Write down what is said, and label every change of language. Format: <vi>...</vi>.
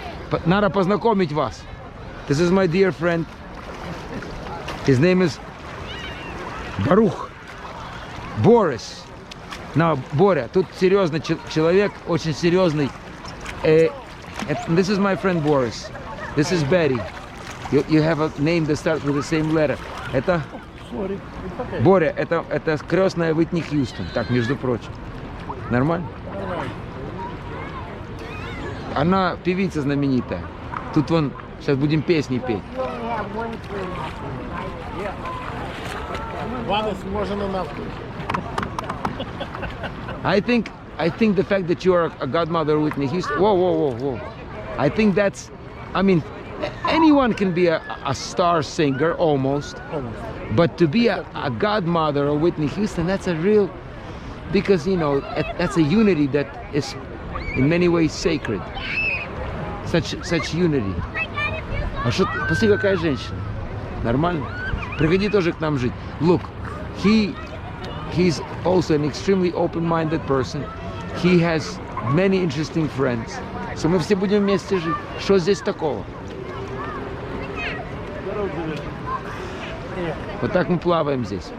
<ru>But надо познакомить вас.</ru> <en>This is my dear friend. His name is Baruch. Boris.</en> <ru>Now, Боря, тут серьезный человек, очень серьезный.</ru> <en>This is my friend Boris. This is Betty. You have a name that starts with the same letter.</en> <ru>Это</ru> <en>Sorry. It's okay.</en> <ru>Боря, это крестная Уитни Хьюстон, так, между прочим. Нормально?</ru> <en>Alright.</en> <ru>Она певица знаменитая. Тут вон, сейчас будем песни петь.</ru> <en>You only have one queen after, right? One is more than enough. I think the fact that you are a godmother of Whitney Houston. Whoa. I think that's, I mean, anyone can be a star singer almost, but to be a godmother of Whitney Houston, that's a real, because you know that's a unity that is in many ways sacred. Such unity.</en> <ru>А что, посмотри, какая женщина. Нормально? Приходи тоже к нам жить.</ru> <en>Look, he's also an extremely open-minded person. He has many interesting friends.</en> <ru>So мы все будем вместе жить. Что здесь такого? Вот так мы плаваем здесь.</ru>